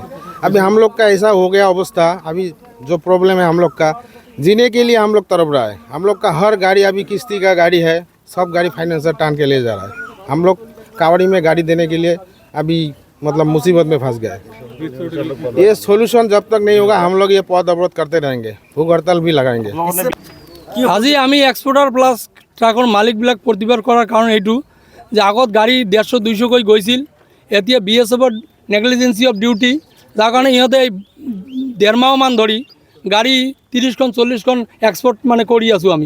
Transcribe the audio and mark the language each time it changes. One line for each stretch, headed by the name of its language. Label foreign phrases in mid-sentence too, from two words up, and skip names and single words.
Hindi: अभी हम लोग का ऐसा हो गया अवस्था, अभी जो प्रॉब्लम है हम लोग का जीने के लिए हम लोग तड़प रहा है। हम लोग का हर गाड़ी अभी किस्ती का गाड़ी है, सब गाड़ी फाइनेंसर टान के ले जा रहा है। हम लोग कावड़ी में गाड़ी देने के लिए अभी मतलब मुसीबत में फंस गया है। ये सोल्यूशन जब तक नहीं होगा हम लोग ये पद अवरोध करते रहेंगे, भूख हड़ताल भी लगाएंगे।
Assamese: আজি আমি
English: exporter plus
Assamese: ট্ৰাকৰ মালিকবিলাক প্ৰতিবাদ কৰাৰ কাৰণ এইটো যে আগত গাড়ী 150-200কৈ গৈছিল, এতিয়া BSFৰ
English: negligence of duty,
Assamese: যাৰ কাৰণে ইহঁতে 1.5 মাহমান ধৰি গাড়ী 30খন 40খন এক্সপৰ্ট মানে কৰি আছোঁ আমি।